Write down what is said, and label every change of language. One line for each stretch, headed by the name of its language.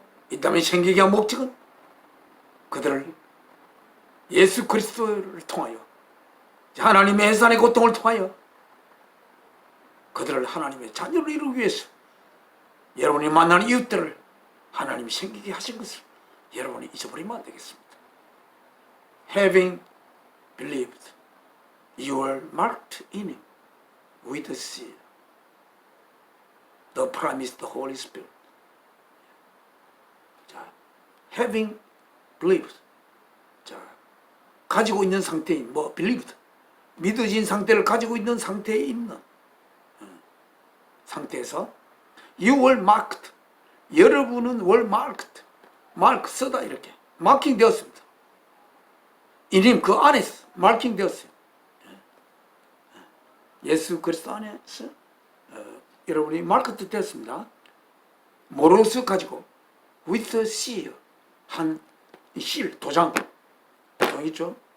Korean: 이 땅에 생기게 한 목적은 그들을 예수 그리스도를 통하여 하나님의 해산의 고통을 통하여 그들을 하나님의 자녀로 이루기 위해서 여러분이 만나는 이웃들을 하나님이 생기게 하신 것을 여러분이 잊어버리면 안 되겠습니다.
English: Having believed, you are marked in him with the seal, the promised Holy Spirit.
Korean: 자,
English: having believed.
Korean: 자, 가지고 있는 상태인
English: believed.
Korean: 믿어진 상태를 가지고 있는 상태에 있는 상태에서
English: you were marked.
Korean: 여러분은
English: were marked.
Korean: mark 쓰다 이렇게 마킹 되었습니다. 이님 그 안에서 마킹 되었어요. 예수 그리스도 안에서 여러분이 마크 되었습니다. 뭐로서 가지고
English: with a seal
Korean: 한 실 도장 있죠?